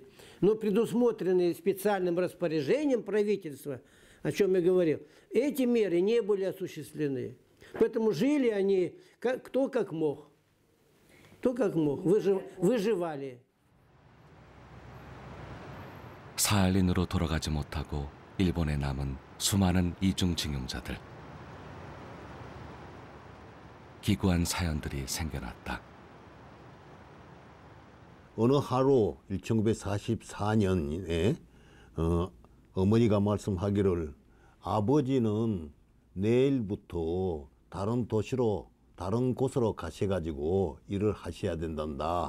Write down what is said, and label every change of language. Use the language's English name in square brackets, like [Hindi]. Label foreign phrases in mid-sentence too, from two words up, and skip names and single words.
[Russian] Но предусмотренные специальным распоряжением правительства, о чем я говорил, эти меры не были осуществлены. Поэтому жили они кто как мог. Кто как мог. Выживали. [Korean] 사할린으로 돌아가지 못하고 일본에 남은 수많은 이중징용자들. 기구한 사연들이 생겨났다. 어느 하루 1944년에 어머니가 말씀하기를 아버지는 내일부터 다른 도시로 다른 곳으로 가셔가지고 일을 하셔야 된단다.